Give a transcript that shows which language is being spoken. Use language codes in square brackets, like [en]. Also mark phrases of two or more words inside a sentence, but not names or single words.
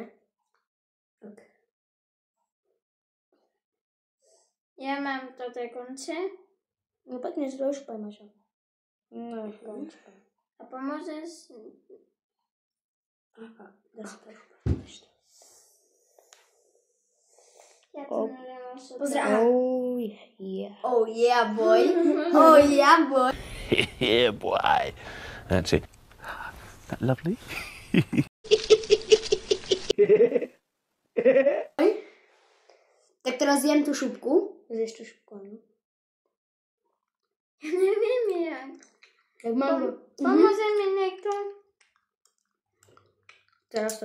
[sk] Ok. Ja mám toto konce. No pekne si to ošúpaj, Maša. No, končka. A pomôžeš? Aha, dá sa to ošúpať. Ja to neviem ošúpať. Pozri, [en] aha. Oh yeah. Oh yeah, boy. Oh yeah, boy. Yeah, boy. That's it. That lovely? [sk] Tak teraz jem tú šupku. Zješ tú šupku, áno. Ja neviem jak. Jak mango. Pomôže mi niekto? Teraz to